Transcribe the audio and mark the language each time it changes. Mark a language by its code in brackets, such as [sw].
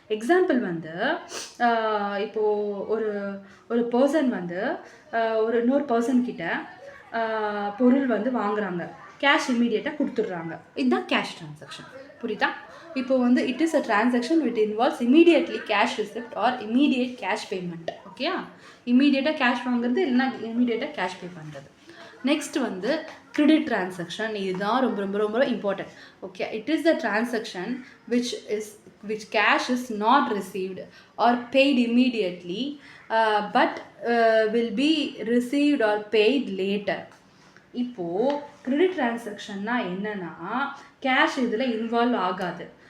[ta] Example வந்து இப்போது ஒரு பர்சன் வந்து இன்னொரு பர்சன்கிட்ட பொருள் வந்து வாங்குறாங்க, கேஷ் இம்மீடியட்டாக கொடுத்துட்றாங்க, இதுதான் கேஷ் டிரான்சாக்ஷன். புரியுதா? இப்போ வந்து [en] It is a transaction which involves immediately cash receipt or immediate cash payment, okay. [ta] இமீடியட்டாக கேஷ் வாங்குறது இல்லைனா இமீடியட்டாக கேஷ் பே பண்ணுறது. நெக்ஸ்ட் வந்து கிரெடிட் டிரான்சாக்ஷன். இதுதான் ரொம்ப ரொம்ப ரொம்ப important, okay. [en] It is the transaction which cash is not received or paid immediately but will be received or paid later. [ta] இப்போது கிரெடிட் டிரான்சாக்ஷன்னா என்னென்னா, கேஷ் இதில் இன்வால்வ் ஆகாது.